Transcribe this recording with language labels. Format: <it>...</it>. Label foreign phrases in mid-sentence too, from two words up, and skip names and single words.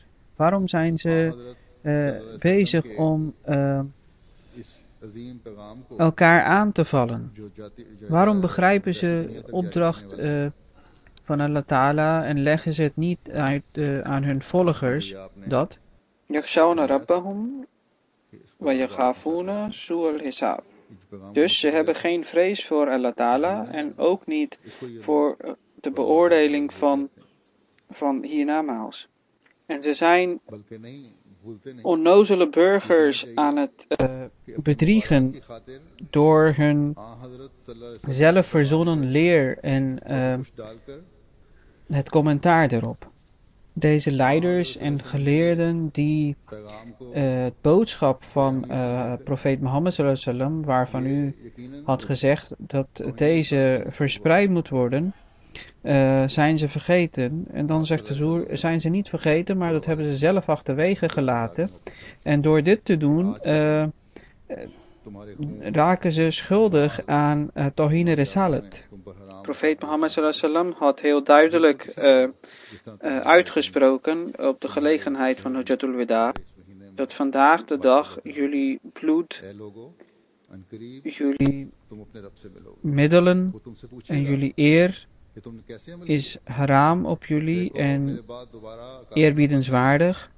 <nl>Waarom zijn ze bezig om elkaar aan te vallen? Waarom begrijpen ze de opdracht van Allah Ta'ala en leggen ze het niet uit aan hun volgers dat</nl> <ar>يخشون ربهم ويخافون سوء الحساب.</ar> <nl>Dus ze hebben geen vrees voor Allah Ta'ala en ook niet voor de beoordeling van hiernamaals. En ze zijn onnozele burgers aan het bedriegen door hun zelfverzonnen leer en het commentaar erop. Deze leiders en geleerden die het boodschap van profeet Mohammed</nl> <ar>صلى الله عليه وسلم,</ar> <nl>waarvan u had gezegd dat deze verspreid moet worden, zijn ze vergeten. En dan zegt de Huzoer, zijn ze niet vergeten, maar dat hebben ze zelf achterwege gelaten. En door dit te doen, raken ze schuldig aan</nl> <ur>توہینِ رسالت.</ur> <nl>Profeet Mohammed</nl> <ar>صلى الله عليه وسلم</ar> <nl>had heel duidelijk uitgesproken op de gelegenheid van Hujjatul Wida, dat vandaag de dag jullie bloed, jullie middelen en jullie eer is haram op jullie en eerbiedenswaardig.</nl>